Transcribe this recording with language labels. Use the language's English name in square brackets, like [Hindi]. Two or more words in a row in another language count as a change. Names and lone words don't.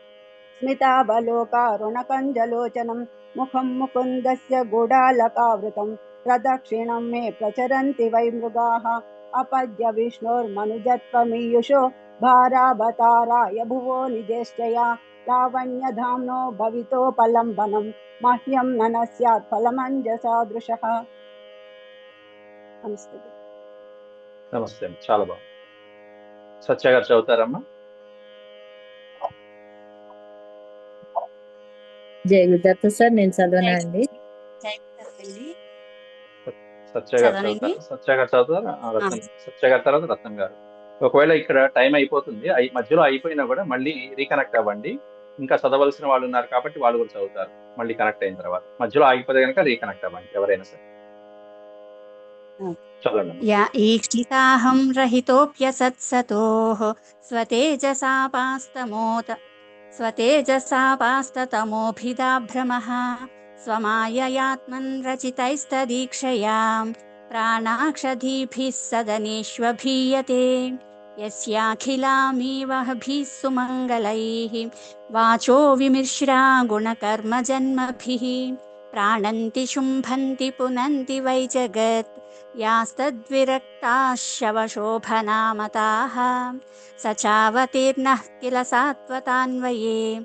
[Sanskrit] स्मितावलोकारुणकञ्जलोचनं मुखं मुकुन्दस्य गुडालकावृतं प्रदक्षिणं मे प्रचरन्ति वै मृगाः अपद्य विष्णोर्मनुजत्वमीयुषो भारावताराय भुवो निजेष्टया लावण्यधाम्नो भवितोपलम्बनं मह्यं न स्यात् फलमञ्जसादृशः। [Telugu] నమస్తే. నమస్తే, చాలా బాగుంది. సత్య గారు చదువుతారమ్మా? జయ గురుదత్త సార్, నేను చదవనా అండి? సత్య గారు చదువుతారు. సత్య గారు చదువుతారు. సత్య గారి తర్వాత రత్నం గారు. ఒకవేళ ఇక్కడ టైం అయిపోతుంది, మధ్యలో అయిపోయినా కూడా మళ్ళీ రీకనెక్ట్ అవ్వండి. ఇంకా చదవలసిన వాళ్ళు ఉన్నారు కాబట్టి వాళ్ళు కూడా చదువుతారు. మళ్ళీ కనెక్ట్ అయిన తర్వాత మధ్యలో ఆగిపోతే కనుక రీకనెక్ట్ అవ్వండి ఎవరైనా సరే. చదవండి. [Sanskrit] या ईक्षिताहं रहितोऽप्यसत्सतोः स्वतेजसापास्ततमोभिदाभ्रमः स्वमाययात्मन् रचितैस्तदीक्षया प्राणाक्षधीभिः सदनेष्वभीयते यस्याखिलामीवहभिः सुमङ्गलैः वाचो विमिश्रा गुणकर्मजन्मभिः प्राणन्ति शुम्भन्ति पुनन्ति वै जगत् यास्तद्विरक्ताः शवशोभनामताः स चावतीर्णः किल सात्वतान्वये